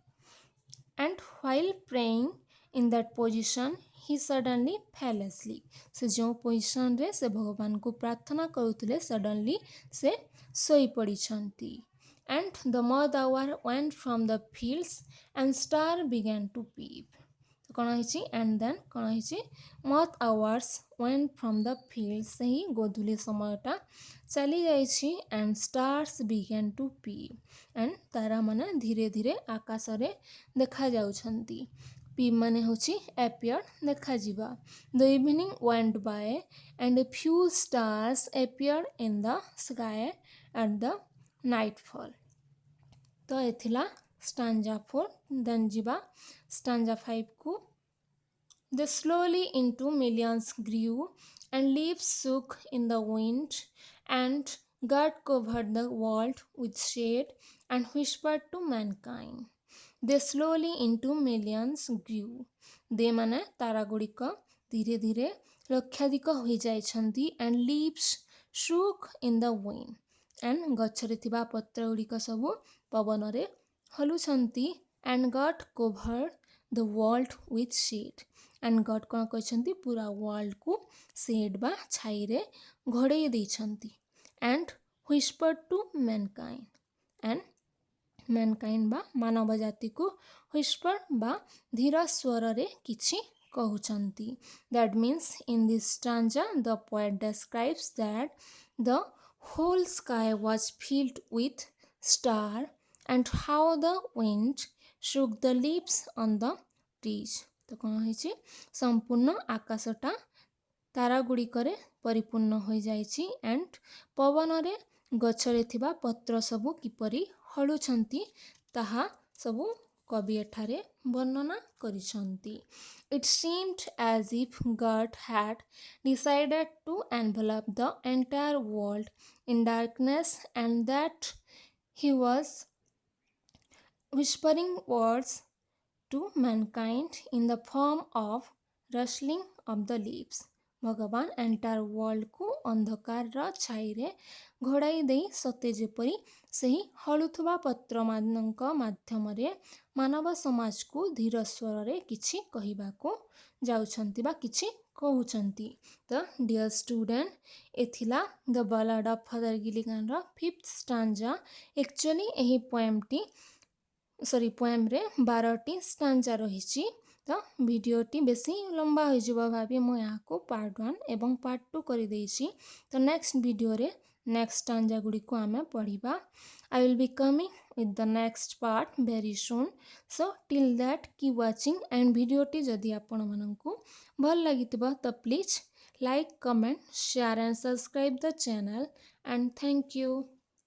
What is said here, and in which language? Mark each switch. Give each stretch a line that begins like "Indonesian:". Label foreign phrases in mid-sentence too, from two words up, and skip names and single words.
English: and while praying in that position he suddenly fell asleep.
Odia: ସେ ଯେଉଁ ପୋଜିସନରେ ସେ ଭଗବାନଙ୍କୁ ପ୍ରାର୍ଥନା କରୁଥିଲେ ସଡନଲି ସେ ଶୋଇ ପଡ଼ିଛନ୍ତି।
English: and the mud hour went from the fields and star began to peep.
Odia: କ'ଣ ହେଇଛି,
English: and then
Odia: କ'ଣ ହେଇଛି,
English: mud hours went from the fields,
Odia: ସେହି ଗୋଧୂଳି ସମୟଟା ଚାଲି ଯାଇଛି
English: and stars began to peep, and
Odia: ତାରାମାନେ ଧୀରେ ଧୀରେ ଆକାଶରେ ଦେଖାଯାଉଛନ୍ତି। Peep ମାନେ ହେଉଛି appear, ଦେଖାଯିବା।
English: The evening went by and a few stars appeared in the sky at the nightfall.
Odia: ତ ଏଥିଲା stanza 4. Then ଯିବା stanza 5 କୁ।
English: They slowly into millions grew and leaves shook in the wind, and God covered the world with shade and whispered to mankind. They slowly into millions grew.
Odia: they ମାନେ ତାରା ଗୁଡ଼ିକ ଧୀରେ ଧୀରେ ଲକ୍ଷାଧିକ ହୋଇଯାଇଛନ୍ତି
English: and leaves shook in the wind, and
Odia: ଗଛରେ ଥିବା ପତ୍ର ଗୁଡ଼ିକ ସବୁ ପବନରେ ହଲୁଛନ୍ତି
English: and God covered the world with shade, and God
Odia: କ'ଣ କହିଛନ୍ତି, ପୁରା ୱାର୍ଲଡକୁ ସେଡ୍ ବା ଛାଇରେ ଘୋଡ଼େଇ ଦେଇଛନ୍ତି।
English: and whispered to mankind, and mankind
Odia: ବା ମାନବ ଜାତିକୁ whisper ବା ଧୀର ସ୍ୱରରେ କିଛି କହୁଛନ୍ତି।
English: That means in this stanza the poet describes that the whole sky was filled with star and how the wind shook the leaves on the trees.
Odia: ତ କ'ଣ ହେଇଛି, ସମ୍ପୂର୍ଣ୍ଣ ଆକାଶଟା ତାରା ଗୁଡ଼ିକରେ ପରିପୂର୍ଣ୍ଣ ହୋଇଯାଇଛି and ପବନରେ ଗଛରେ ଥିବା ପତ୍ର ସବୁ କିପରି ହଳୁଛନ୍ତି ତାହା ସବୁ କବି ଏଠାରେ ବର୍ଣ୍ଣନା କରିଛନ୍ତି।
English: It seemed as if God had decided to envelop the entire world in darkness and that he was whispering words to mankind in the form of rustling of the leaves.
Odia: ଭଗବାନ ଏଣ୍ଟାର ୱାର୍ଲଡକୁ ଅନ୍ଧକାରର ଛାଇରେ ଘୋଡ଼ାଇ ଦେଇ ସତେ ଯେପରି ସେହି ହଳୁଥିବା ପତ୍ରମାନଙ୍କ ମାଧ୍ୟମରେ ମାନବ ସମାଜକୁ ଧୀର ସ୍ୱରରେ କିଛି କହିବାକୁ ଯାଉଛନ୍ତି ବା କିଛି କହୁଛନ୍ତି। ତ
English: dear student
Odia: ଏ ଥିଲା ଦ ବାଲାଡ୍ ଅଫ୍ ଫାଦର ଗିଲିଗାନର 5th ଷ୍ଟାଞ୍ଜା। ଆକ୍ଚୁଆଲି ଏହି ପୋଏମ୍ରେ 12ଟି ଷ୍ଟାଞ୍ଜା ରହିଛି। ତ ଭିଡ଼ିଓଟି ବେଶୀ ଲମ୍ବା ହୋଇଯିବ ଭାବି ମୁଁ ଏହାକୁ ପାର୍ଟ 1 ଏବଂ ପାର୍ଟ 2 କରିଦେଇଛି। ତ ନେକ୍ସଟ ଭିଡ଼ିଓରେ
English: next stanza
Odia: ଗୁଡ଼ିକୁ ଆମେ ପଢ଼ିବା।
English: I will be coming with the next part very soon. So till that keep watching and
Odia: ଭିଡ଼ିଓଟି ଯଦି ଆପଣମାନଙ୍କୁ ଭଲ ଲାଗିଥିବ ତ
English: ପ୍ଲିଜ୍ like, comment, share and subscribe the channel and thank you.